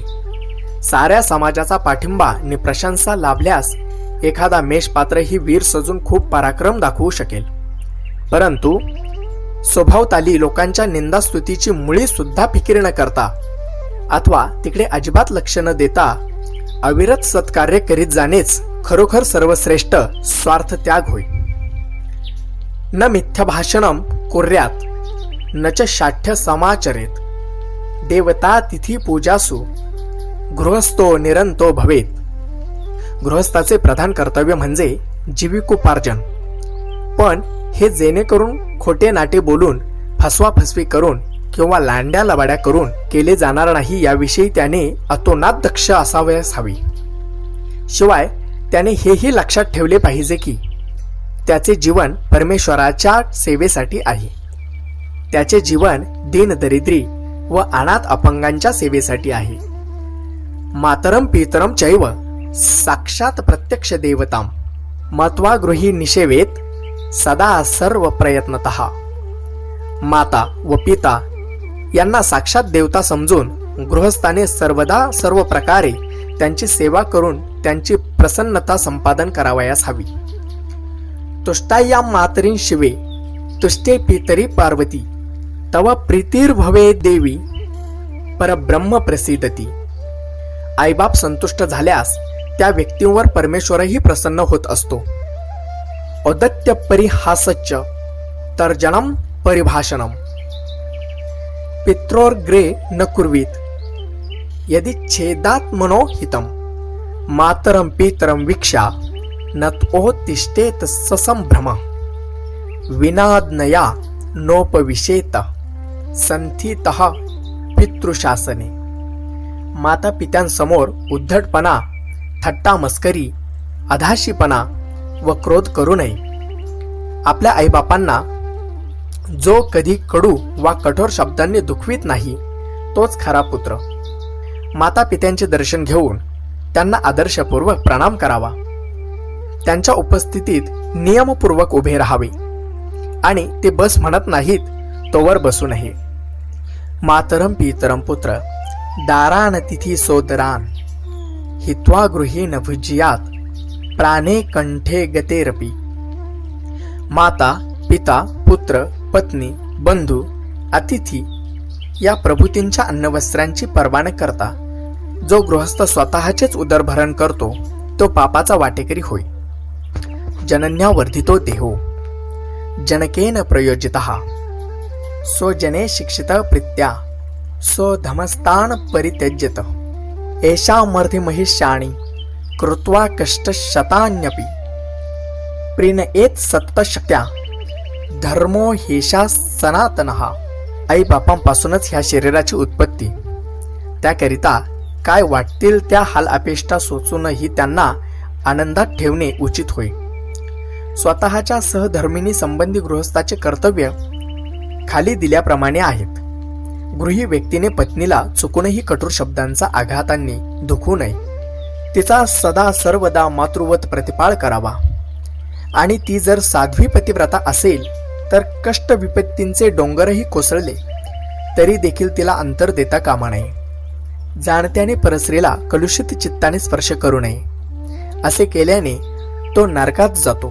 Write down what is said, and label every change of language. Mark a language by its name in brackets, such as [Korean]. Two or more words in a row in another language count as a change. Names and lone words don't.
[Marathi] साऱ्या समाजाचा पाठिंबा आणि प्रशंसा लाभल्यास एखादा मेषपात्र ही वीर सजून खूप पराक्रम दाखवू शकेल. परंतु स्वभावताली लोकांच्या निंदास्तुतीची मुळी सुद्धा फिकीर न करता अथवा तिकडे अजिबात लक्ष न देता अविरत सत्कार्य करीत जाणेच खरोखर सर्वश्रेष्ठ स्वार्थ त्याग होय. [Sanskrit] न मिथ्या भाषणम कुर्यात न च शाठ्य समाचरेत देवता तिथी पूजासु गृहस्थो निरंतो भवेत. [Marathi] गृहस्थाचे प्रधान कर्तव्य म्हणजे जीविकोपार्जन. पण हे जेणेकरून खोटे नाटे बोलून, फसवाफसवी करून किंवा लांड्या लबाड्या करून केले जाणार नाही याविषयी त्याने अतोनात दक्ष असावयास हवे. शिवाय त्याने हेही लक्षात ठेवले पाहिजे की त्याचे जीवन परमेश्वराच्या सेवेसाठी आहे. त्याचे जीवन दीनदरिद्री व अनाथ अपंगांच्या सेवेसाठी आहे. [Sanskrit] मातरम पितरम चैव साक्षात प्रत्यक्ष देवताम मत्वा गृही निषेवेत सदा सर्व प्रयत्नतः. [Marathi] माता व पिता यांना साक्षात देवता समजून गृहस्थाने सर्वदा सर्व प्रकारे त्यांची सेवा करून त्यांची प्रसन्नता संपादन करावयास हवी. [Sanskrit] तुष्टाया मातरीं शिवे तुष्टे पितरी पार्वती तव प्रीतिर्भवे देवी परब्रह्म प्रसिद्धती. [Marathi] आईबाप संतुष्ट झाल्यास त्या व्यक्तीवर परमेश्वरही प्रसन्न होत असतो. [Sanskrit] औदत्य परिहासच्च तर्जनम परिभाषणम पित्रोर्ग्रे न कुर्वीत यदि छेदात मनोहितम मातरम पितरम वीक्षा नत्ओतिष्ठेत ससंभ्रम विनाज्ञया नोपविशेत संथितः पितृशासने. [Marathi] माता पित्यांसमोर उद्धटपणा, थट्टा मस्करी, अधाशीपणा व क्रोध करू नये. आपल्या आईबापांना जो कधी कडू वा कठोर शब्दांनी दुखवित नाही तोच खरा पुत्र. माता पित्यांचे दर्शन घेऊन त्यांना आदर्शपूर्वक प्रणाम करावा. त्यांच्या उपस्थितीत नियमपूर्वक उभे राहावे आणि ते बस म्हणत नाहीत तोवर बसू नये. [Sanskrit] मातरम पितरम पुत्र दारान तिथी सोदरान हित्वा गृही न भुज्यात प्राणे कंठे गतेरपि। [Marathi] माता, पिता, पुत्र, पत्नी, बंधू, अतिथी या प्रभूतींच्या अन्नवस्त्रांची पर्वा न करता जो गृहस्थ स्वतःचेच उदरभरण करतो तो पापाचा वाटेकरी होय। [Sanskrit] जनन्या वर्धितो देहो जनकेन प्रयोजितः स्वजने शिक्षित प्रीत्या स्वधमस्तान परित्यज्यत एषामर्धि महिष्याणि कृत्वा कष्टशतान्यपि प्रीणयेत् सत्तशक्त्या धर्मो हेषा सनातनः। [Marathi] आई बापांपासूनच ह्या शरीराची उत्पत्ती, त्याकरिता काय वाटतील त्या हाल अपेष्टा सोचूनही त्यांना आनंदात ठेवणे उचित होय। स्वतःच्या सहधर्मिणी संबंधी गृहस्थाचे कर्तव्य खाली दिल्याप्रमाणे आहेत। गृही व्यक्तीने पत्नीला चुकूनही कठोर शब्दांचा आघातांनी दुखवू नये, तिचा सदा सर्वदा मातृवत प्रतिपाळ करावा आणि ती जर साध्वी पतिव्रता असेल तर कष्ट विपत्तींचे डोंगरही कोसळले तरी देखील तिला अंतर देता कामा नये। जाणत्याने परस्त्रीला कलुषित चित्ताने स्पर्श करू नये, असे केल्याने तो नरकात जातो।